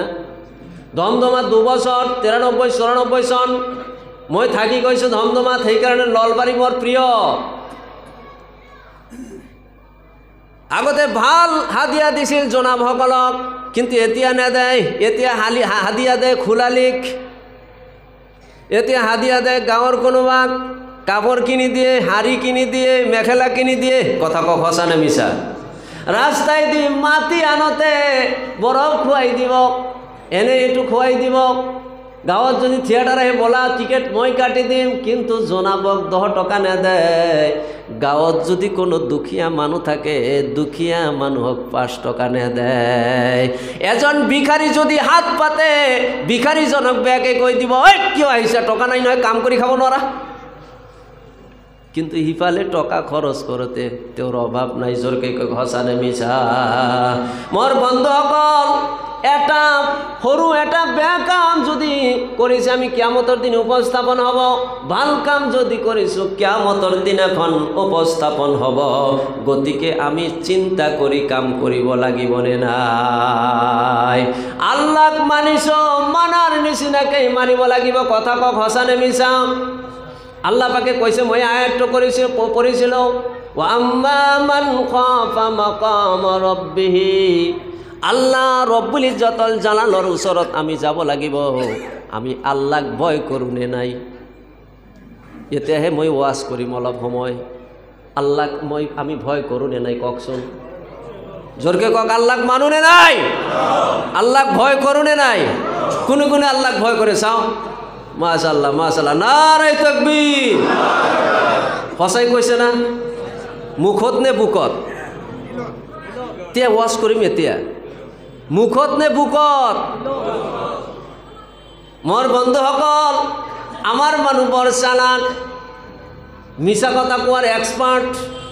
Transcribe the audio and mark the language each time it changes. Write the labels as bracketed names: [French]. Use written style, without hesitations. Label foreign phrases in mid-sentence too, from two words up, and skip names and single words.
[Assamese] ধমধমাত 2 বছৰ 93-94 চন মই থাকি গৈছোঁ ধমধমাত। সেইকাৰণে নলবাৰী মোৰ প্ৰিয়। আগতে ভাল হাদিয়া দিছিল জনাবসকলক, কিন্তু এতিয়া নেদেয়। এতিয়া হাদিয়া দেয় খোলালিক, এতিয়া হাদিয়া দেয় গাঁৱৰ কোনোবাক কাপড় কিনি দিয়ে, হাড়ি কিনি দিয়ে, মেখেলা কিনি দিয়ে। কথা কক সঁচা নে মিছা? রাস্তায় দি মাটি আনতে বরফ খুৱাই দিব, এনে এইটো খুৱাই দিব। গাঁৱত যদি থিয়েটাৰ আহি বলা টিকেট মই কাটি দিম, কিন্তু জনাবক 10 টকা নেদেয়। গাঁৱত যদি কোনো দুখীয়া মানুহ থাকে, দুখীয়া মানুহক 5 টকা নেদেয়। এজন ভিখাৰী যদি হাত পাতে, ভিখাৰীজনক বেয়াকে কৈ দিব, ঐ কিয় আহিছা, টকা নাই নহয়, কাম কৰি খাব নোৱাৰা। কিন্তু হিফালে টকা খরচ করতে তোর অভাব নাই। জোরকে সঁচা নে মিছা? মোর বন্ধুসকল এটা সৰু এটা বেয়া কাম যদি কৰিছে, আমি কিয়ামতৰ দিন উপস্থাপন হ'ব। ভাল কাম যদি কৰিছোঁ, কিয়ামতৰ দিনাখন উপস্থাপন হ'ব। গতিকে আমি চিন্তা কৰি কাম কৰিব লাগিবনে নাই? আল্লাহক মানিছো, মানাৰ নিচিনাকৈ মানিব লাগিব। কথা কক সঁচা নে মিছা? আল্লাহ পাকে কৈছে, মই আয়াতটো পঢ়িছিলোঁ, [Arabic] وأما من خاف مقام ربه. الله رب العزة الجلال [Assamese] ওচৰত আমি যাব লাগিব। আমি আল্লাহক ভয় কৰোঁ নে নাই? এতিয়াহে মই ওয়াজ কৰিম অলপ সময়। আল্লাহক আমি ভয় কৰোঁ নে নাই কওকচোন? জোৰকে কওক, আল্লাহক মানো নে নাই? আল্লাহক ভয় কৰোঁ নে নাই? কোনে কোনে আল্লাহক ভয় কৰে চাওঁ? [Arabic] ما شاء الله ما شاء الله، نعرة تكبير. [Assamese] সঁচাই কৈছে না? মুখত নে বুকত? এতিয়া ওয়াজ কৰিম। এতিয়া মুখত নে বুকত? মোৰ বন্ধুসকল আমাৰ মানুহ বৰ চালাক, মিছা কথা কোৱাৰ এক্সপাৰ্ট।